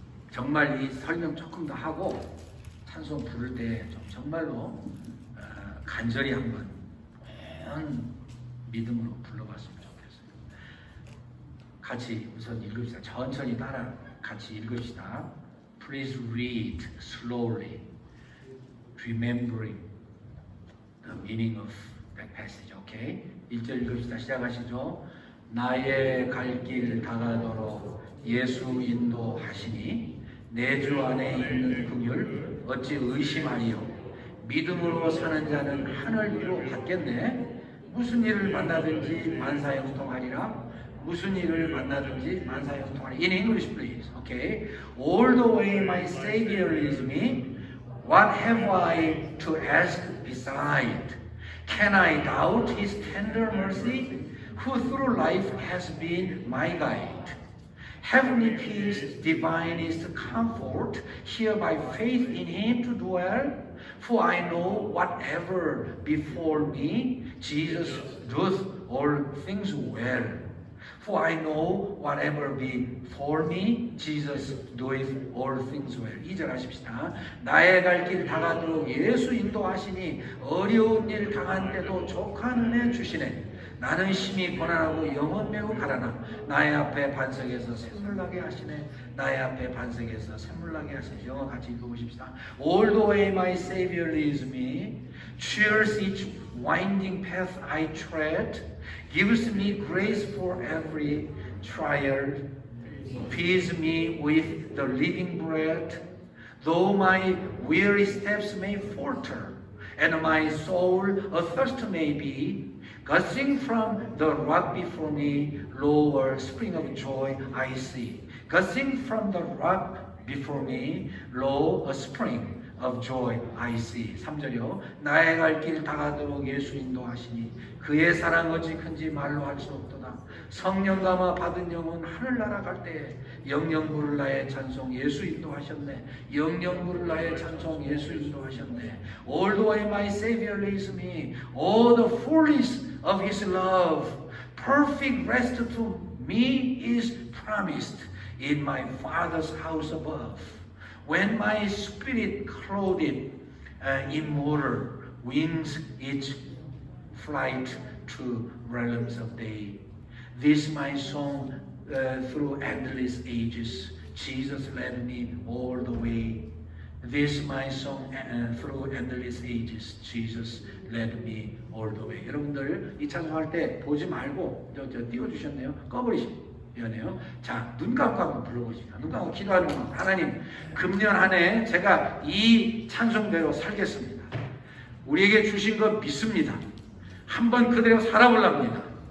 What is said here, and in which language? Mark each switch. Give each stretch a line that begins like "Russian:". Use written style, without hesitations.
Korean: 정말 이 설명 조금 더 하고 찬송 부를 때 좀 정말로 간절히 한번 온 믿음으로 불러봤으면 좋겠어요. 같이 우선 읽읍시다. 천천히 따라 같이 읽읍시다.
English: Please read slowly, remembering the meaning of
Korean: 패시지. 오케이. 1절 읽읍시다. 시작하시죠. 나의 갈 길 다가도록 예수 인도하시니 내 주 안에 있는 긍휼 어찌 의심하리요. 믿음으로 사는 자는 하늘 위로 받겠네. 무슨 일을 만나든지 만사형통하리라. 무슨 일을 만나든지 만사형통하리라.
English: In English please. Okay. All the way my Savior leads me. What have I to ask beside? Can I doubt His tender mercy, who through life has been my guide? Heavenly peace, divinest comfort, here by faith in Him to dwell. For I know whatever before me, Jesus doeth all things well. For I know whatever before me, Jesus doeth all things well.
Korean: 2절 하십시다. 나의 갈 길 다가도록 예수 인도하시니 어려운 일 당한데도 족한 은혜 주시네. 나는 심히 고난하고 영혼 매우 가라나 나의 앞에 반석에서 샘물나게 하시네. 나의 앞에 반석에서 샘물나게 하시네. 영어 같이 읽어보십시다.
English: All the way my Savior leads me, cheers each winding path I tread, gives me grace for every trial, feeds me with the living bread, though my weary steps may falter, and my soul athirst may be, gushing from the rock before me, lo, a spring of joy I see. Gushing from the rock before me, lo, a spring of joy I see.
Korean: 3절이요. 나의 갈 길 다가도록 예수 인도하시니 그의 사랑 어찌 큰지 말로 할 수 없도다. 성령 감화 받은 영혼 하늘나라 갈 때에 영영 부를 나의 찬송 예수 인도하셨네. 영영 부를 나의 찬송 예수 인도하셨네.
English: All the way my Savior leads me. All the fullness of His love. Perfect rest to me is promised in my Father's house above. When my spirit clothed immortal wings its flight to realms of day. This my song through endless ages. Jesus led me all the way. This my song through endless ages. Jesus led me all the way.
Korean: 여러분들 이 찬송할 때 보지 말고 저 띄워주셨네요. 꺼버리시고. 미안해요. 자, 눈 감고 한번 불러보시죠. 눈 감고 기도하는 거. 하나님, 금년 한 해 제가 이 찬송대로 살겠습니다. 우리에게 주신 거 믿습니다. 한번 그대로 살아보랍니다.